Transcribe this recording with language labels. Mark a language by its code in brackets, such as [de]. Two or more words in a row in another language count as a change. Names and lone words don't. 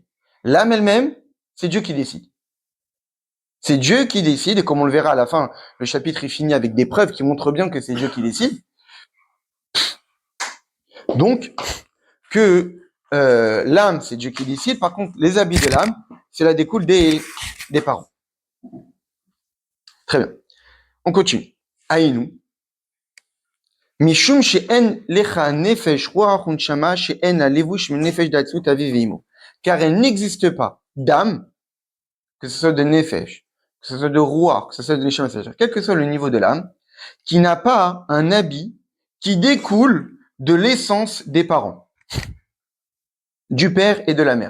[fr] L'âme elle-même, c'est Dieu qui décide. C'est Dieu qui décide, et comme on le verra à la fin, le chapitre est fini avec des preuves qui montrent bien que c'est Dieu qui décide. Donc, que l'âme, c'est Dieu qui décide. Par contre, les habits de l'âme, cela découle des parents. Très bien. On continue. Aïnou. [he] משום שאין לך נפש רוח ונשמה שאין לה לבוש מנפש דטיפת אביו ואמו. [fr] Car il n'existe pas d'âme, que ce soit de nefesh, que ce soit de ruach, que ce soit de neshama, quel que soit le niveau de l'âme, qui n'a pas un habit qui découle de l'essence des parents, du père et de la mère.